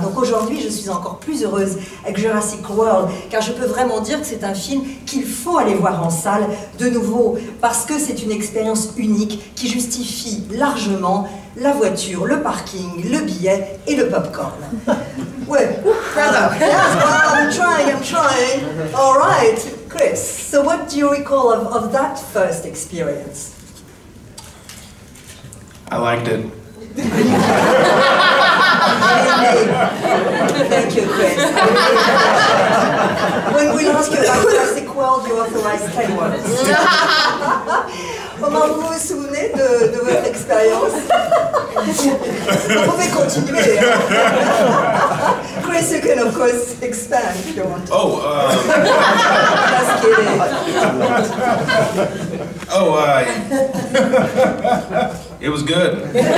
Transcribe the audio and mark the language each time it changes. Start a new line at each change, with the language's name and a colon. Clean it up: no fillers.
French: Donc aujourd'hui, je suis encore plus heureuse avec Jurassic World, car je peux vraiment dire que c'est un film qu'il faut aller voir en salle de nouveau, parce que c'est une expérience unique qui justifie largement la voiture, le parking, le billet et le popcorn.
English: Ouais, brother. Yes, well, I'm trying. All right, Chris, so what do you recall of that first experience? I liked it. Thank you, Chris. When we ask you about Jurassic World, you authorize 10 words.
French: Comment vous vous souvenez de votre expérience? Vous pouvez continuer.
English: Chris, you can of course expand if you want. Just kidding. It was good.